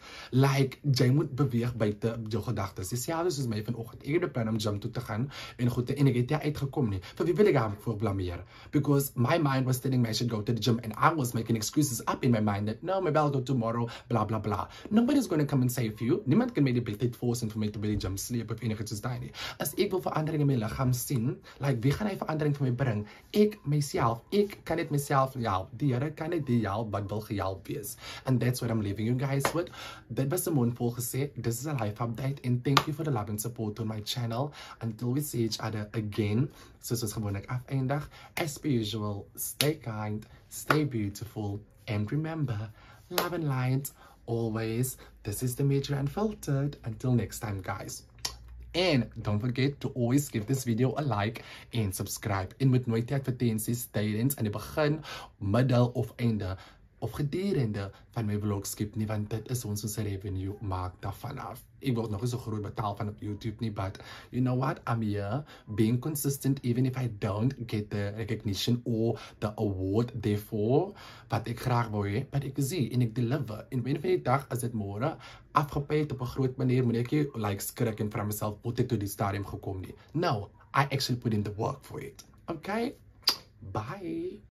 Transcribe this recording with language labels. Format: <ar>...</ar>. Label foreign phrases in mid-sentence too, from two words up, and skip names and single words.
<af>Like jy moet beweeg buite jou gedagtes. Dieselfde soos my vanoggend. Ek het 'n plan om gym toe te gaan en goed en ek het nie uitgekom nie. Vir wie wil ek daarvoor blameer?</af> <en>Because my mind was telling me I should go to the gym and I was making excuses up in my mind that no, maybe I'll go tomorrow, blah blah blah. Nobody's going to come and save you.</en> <af>Niemand kan my die tijd forcen vir my te by die gym sleep of enige soos daai nie. As ek wil verandering in my liggaam sien, like wie gaan hy verandering vir my bring? Ek myself, ek kan dit myself help. Die Here kan dit die help wat wil gehelp wees.</af> <en>And that's what I'm leaving you guys with.</en> <af>Dit was 'n mondvol gesê.</af> <en>This is a life update and thank you for the love and support on my channel. Until we see each other again.</en> <af>Soos ons gewoonlik afeindig.</af> <en>As per usual, stay kind, stay beautiful, and remember, love and light always. This is Dimitri Unfiltered. Until next time, guys. And don't forget to always give this video a like and subscribe.</en> <af>En moet nooit die advertensies tydens aan die begin, middel of einde of gedurende van my vlog skip nie, want dit is ons revenue maak daarvan af. Ek word nog nie so groot betaal van op YouTube nie,</af> <en>but you know what? I'm here being consistent even if I don't get the recognition or the award therefore,</en> <af>wat ek graag wil hê, but ek sien en ek deliver. En wanneer van die dag as dit môre afgepeet op 'n groot manier, moet ek nie like skrik en vir myself wat het tot die stadium gekom nie.</af> <en>No, I actually put in the work for it. Okay? Bye.</en>